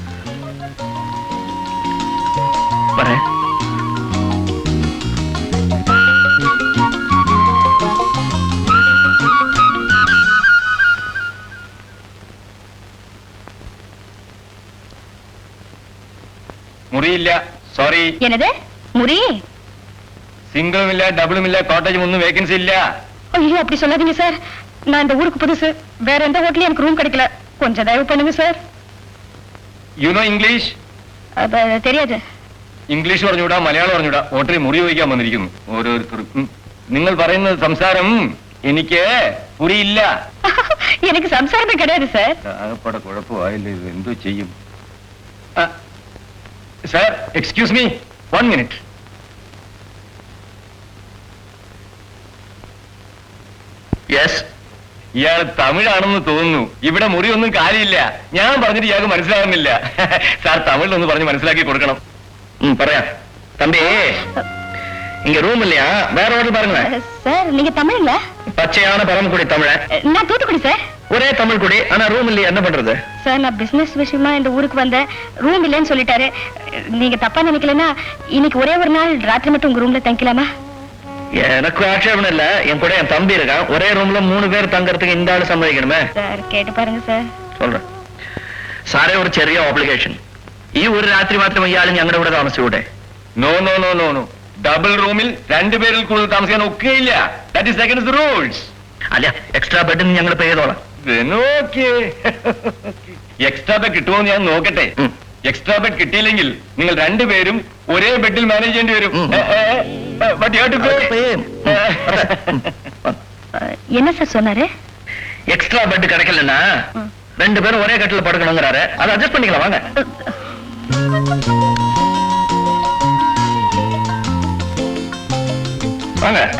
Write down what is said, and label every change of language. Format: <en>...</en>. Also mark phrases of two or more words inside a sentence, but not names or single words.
<ta>வரேன்.</ta> <ml>മുറിയില്ല, സോറി.</ml> <ta>என்னது முறி?</ta> <ml>സിംഗിളും ഇല്ല, ഡബിളും ഇല്ല, കോട്ടേജും ഒന്നും വേക്കൻസി ഇല്ല.</ml> <ta>ஐயோ, அப்படி சொல்லாதீங்க சார். நான் இந்த ஊருக்கு புதுசு. வேற எந்த ஹோட்டலையும் எனக்கு ரூம் கிடைக்கல. கொஞ்சம் தயவு பண்ணுங்க சார்.</ta> <en>you know English?</en> <ta>தெரியாது.</ta> <ml>ഇംഗ്ലീഷ് പറഞ്ഞുകൂടാ, മലയാളം പറഞ്ഞുകൂടാ. ഹോട്ടലിൽ മുറി വഹിക്കാൻ വന്നിരിക്കുന്നു ഓരോരുത്തരും. നിങ്ങൾ പറയുന്ന സംസാരം എനിക്ക് പുരിയില്ല.</ml> <ta>எனக்கு சம்சாரமே கிடையாது சார்.</ta> <ml>ആകപ്പാടെ കുഴപ്പമായില്ല, ഇത് എന്തോ ചെയ്യും?</ml> <en>sir, excuse me, 1 minute.</en> <ml>യെസ്. ഇയാൾ തമിഴാണെന്ന് തോന്നുന്നു. ഇവിടെ മുറിയൊന്നും കാര്യമില്ല. ഞാൻ പറഞ്ഞിട്ട് ഇയാൾക്ക് മനസ്സിലാകുന്നില്ല. സാർ തമിഴിലൊന്ന് പറഞ്ഞ് മനസ്സിലാക്കി കൊടുക്കണം. പറയാം.</ml> <ta>தம்பி, இங்க ரூம் இல்லையா? வேற ஹோட்டல் பாருங்களேன். சார் நீங்க தமிழ்ல? பச்சையான பரமக்குடி தமிழ. நான் தூத்துக்குடி சார். ஒரே தமிழ் குடி, ஆனா ரூம் இல்லையா? என்ன பண்றது சார்? நான் பிசினஸ் விஷயமா இந்த ஊருக்கு வந்தேன், ரூம் இல்லைன்னு சொல்லிட்டாரு. நீங்க தப்பா நினைக்கலன்னா இன்னைக்கு ஒரே ஒரு நாள் ராத்திரி மட்டும் உங்க ரூம்ல தங்கிக்கலாமா? எனக்கு ஆட்சேபம் இல்ல. என் கூட என் தம்பி இருக்கான். ஒரே ரூம்ல 3 பேர் தங்கறதுக்கு இந்த ஆளு சம்மதிக்கணுமே. சார் கேட்டு பாருங்க சார். சொல்றேன்.</ta> <ml>സാറേ ഒരു ചെറിയ ഓബ്ലിഗേഷൻ. ഈ ഒരു രാത്രി മാത്രം ഇയാൾ ഞങ്ങളുടെ കൂടെ താമസിച്ചൂടെ?</ml> <en>no no no no no.</en> <ml>ഡബിൾ റൂമിൽ 2 പേരിൽ കൂടുതൽ താമസിക്കാൻ ഒക്കെയില്ല.</ml> <en>that is against the rules.</en> <ml>അല്ല, എക്സ്ട്രാ ബെഡിന് ഞങ്ങൾ പേ ചെയ്തോളാം.</ml> <en>extra bed</en> <ml>കിട്ടുമോ ഞാൻ നോക്കട്ടെ.</ml> <en>extra bed</en> <ml>കിട്ടിയില്ലെങ്കിൽ നിങ്ങൾ 2 പേരും ഒരേ ബെഡിൽ മാനേജ് ചെയ്യേണ്ടി വരും.</ml> <ta>என்ன சார் சொன்னாரு?</ta> <en>extra bed</en> <ta>கிடைக்கலன்னா 2 பேரும் ஒரே கட்டில படுக்கணுங்கிறாரு. அதை அட்ஜஸ்ட் பண்ணிக்கலாம் வாங்க. வாங்க.</ta>